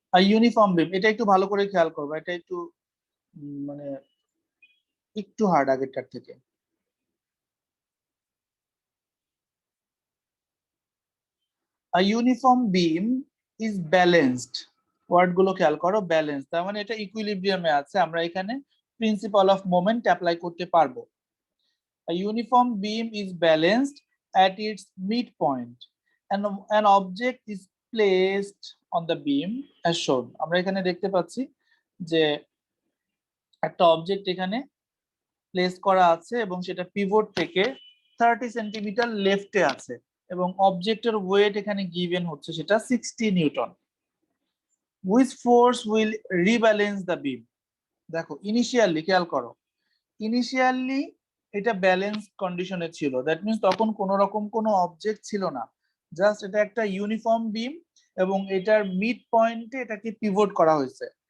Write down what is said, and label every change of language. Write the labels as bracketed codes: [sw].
[bn] Uniform বিম, এটা একটু ভালো করে খেয়াল করবে, এটা একটু মানে একটু হার্ড আগেরটার থেকে। [en] A uniform beam is balanced, [bn] word গুলো খেয়াল করো, ব্যালেন্স তার মানে এটা ইকুইলিব্রিয়ামে আছে, আমরা এখানে প্রিন্সিপাল অফ মোমেন্ট অ্যাপ্লাই করতে পারবো। [en] A uniform beam is balanced at its midpoint and an object is placed on the beam as shown. [bn] আমরা এখানে দেখতে পাচ্ছি যে একটা অবজেক্ট এখানে প্লেস করা আছে এবং সেটা পিভট থেকে 30 সেন্টিমিটার লেফটে আছে এবং অবজেক্টের ওয়েট এখানে গিভেন হচ্ছে সেটা 60 Newton. [en] Which force will rebalance the beam? [bn] দেখো ইনিশিয়ালি খেয়াল করো, ইনিশিয়ালি এটা ব্যালেন্স কন্ডিশনে ছিল, দ্যাট মিন্স তখন কোনো রকম কোনো অবজেক্ট ছিল না, জাস্ট এটা একটা ইউনিফর্ম বিম এবং এটার মিড পয়েন্টে এটাকে পিভট করা হয়েছে।